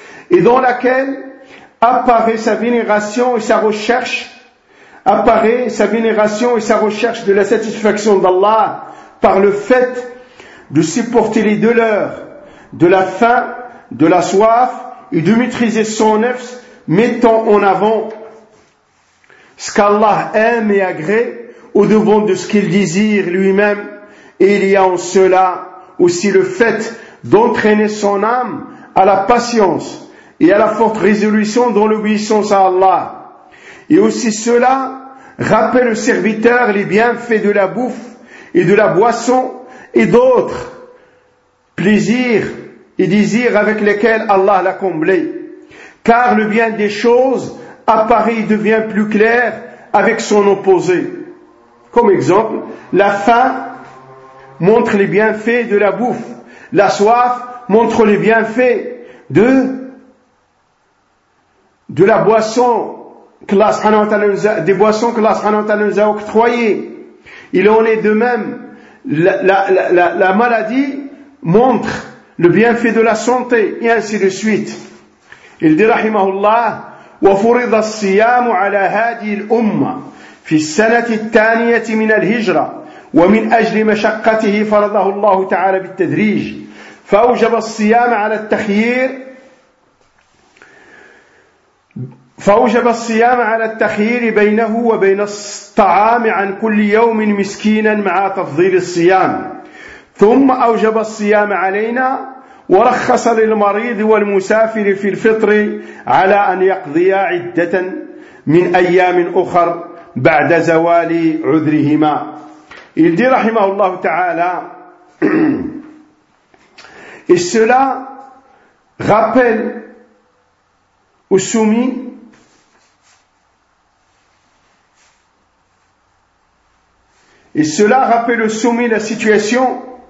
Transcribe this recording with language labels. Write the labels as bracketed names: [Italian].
[French] et dans laquelle apparaît sa vénération et sa recherche de la satisfaction d'Allah par le fait de supporter les douleurs, de la faim, de la soif et de maîtriser son nefs, mettant en avant ce qu'Allah aime et agrée au-devant de ce qu'il désire lui-même. Et il y a en cela aussi le fait d'entraîner son âme à la patience et à la forte résolution dans l'obéissance à Allah. Et aussi cela rappelle au serviteur les bienfaits de la bouffe et de la boisson et d'autres plaisirs et désirs avec lesquels Allah l'a comblé. Car le bien des choses apparaît et devient plus clair avec son opposé. Comme exemple, la faim montre les bienfaits de la bouffe, la soif montre les bienfaits de la boisson que Allah subhanahu wa ta'ala nous a octroyées. Il en est de même, la maladie montre le bienfait de la santé, et ainsi de suite. Il dit, [Arabic] rahimahullah, وفرض الصيام على هذه الأمة في السنة الثانية من الهجرة ومن أجل مشقته فرضه الله تعالى بالتدريج فأوجب الصيام على التخيير فأوجب الصيام على التخيير بينه وبين الطعام عن كل يوم مسكينا مع تفضيل الصيام ثم أوجب الصيام علينا ورخص للمريض والمسافر في الفطر على أن يقضي عدة من أيام أخر بعد زوال عذرهما. [French] Il dit, rahimahullah ta'ala, et cela rappelle aux soumis la situation